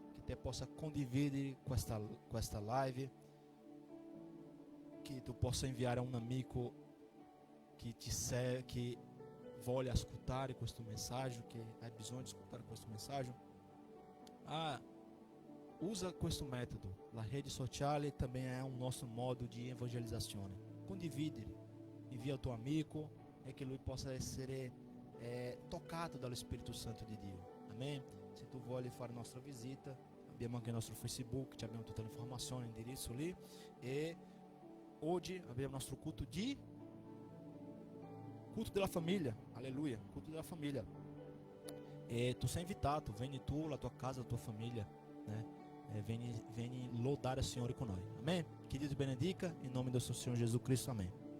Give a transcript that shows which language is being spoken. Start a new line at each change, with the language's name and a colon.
Italian: que te possa condividere questa live, che tu possa inviare a un amico che voglia ascoltare questo messaggio, che hai bisogno di ascoltare questo messaggio. Usa questo metodo.
Portuguese: La rede sociale também é um nosso modo de evangelizazione.
Italian: Condividere, invia ao tuo amico e che lui possa essere toccato dallo Spirito Santo di Dio. Amém? Se tu vuoi fare nostra visita, abbiamo anche il nostro Facebook, abbiamo tutte le informazioni, indirizzo lì. E oggi abbiamo il nostro culto della famiglia. Alleluia, culto della famiglia. E tu sei invitato, vieni tu, la tua casa, la tua famiglia, né? Vieni lodare il Signore con noi. Amém?
Portuguese: Que Deus benedica, em nome do seu Senhor Jesus Cristo.
Italian: Amém.